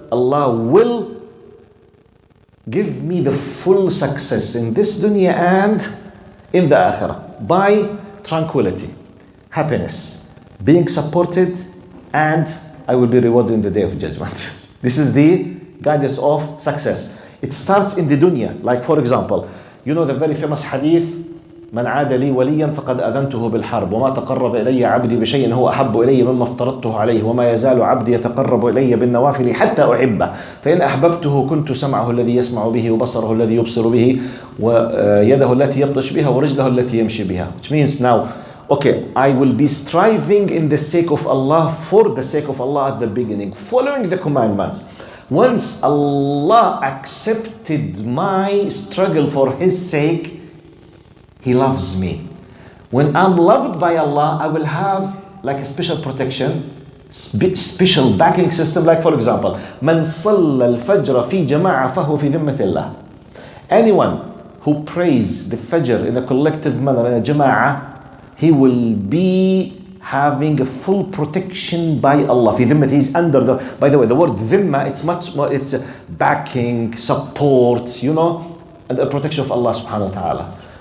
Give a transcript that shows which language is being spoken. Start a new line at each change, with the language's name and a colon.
English: Allah will give me the full success in this dunya and in the akhirah by tranquility, happiness, being supported, and I will be rewarded in the day of judgment. This is the guidance of success. It starts in the dunya. Like for example, you know the very famous hadith,
Arabic: من عاد لي وليا فقد أذنته بالحرب وما تقرب إلي عبدي بشيء هو أحب إلي مما افترضته عليه وما يزال عبدي يتقرب إلي بالنوافل حتى أحبه فإن أحببته كنت سمعه الذي يسمع به وبصره الذي يبصر به ويده التي يبطش بها ورجله التي يمشي بها.
English: Which means now, okay, I will be striving in the sake of Allah, for the sake of Allah at the beginning, following the commandments. Once Allah accepted my struggle for His sake, He loves me. When I'm loved by Allah, I will have like a special protection, special backing system. Like for example,
Arabic: من صلى الفجر في جماعة فهو في ذمة الله.
English: Anyone who prays the Fajr in a collective manner, in a jama'ah, he will be having a full protection by Allah.
Arabic: في ذمة,
English: he's under the, by the way, the word dhimma, it's much more, it's backing, support, and the protection of Allah subhanahu wa ta'ala.